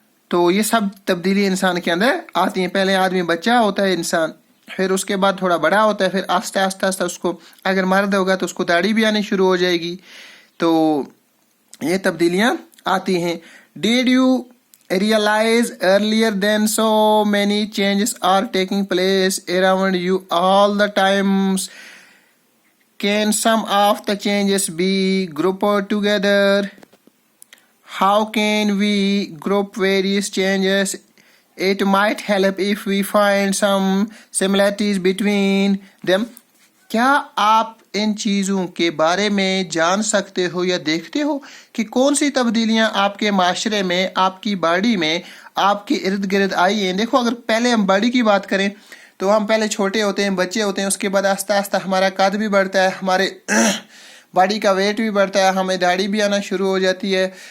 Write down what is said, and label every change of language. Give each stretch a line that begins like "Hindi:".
Hindi: तो ये सब तब्दीली इंसान के अंदर आती हैं। पहले आदमी बच्चा होता है इंसान, फिर उसके बाद थोड़ा बड़ा होता है, फिर आस्ते आस्ते आस्ते उसको, अगर मर्द होगा तो उसको दाढ़ी भी आनी शुरू हो जाएगी। तो ये तब्दीलियां आती हैं।
English: Did you realise earlier than so many changes are taking place around you all the times. Can some of the changes be grouped together? How can we group various changes? It might help if we find some similarities between them।
Hindi: क्या आप इन चीज़ों के बारे में जान सकते हो या देखते हो कि कौन सी तब्दीलियां आपके माशरे में, आपकी बॉडी में, आपके इर्द गिर्द आई हैं। देखो, अगर पहले हम बॉडी की बात करें तो हम पहले छोटे होते हैं, बच्चे होते हैं, उसके बाद आस्ता आस्ता हमारा कद भी बढ़ता है, हमारे बॉडी का वेट भी बढ़ता है, हमें दाढ़ी भी आना शुरू हो जाती है।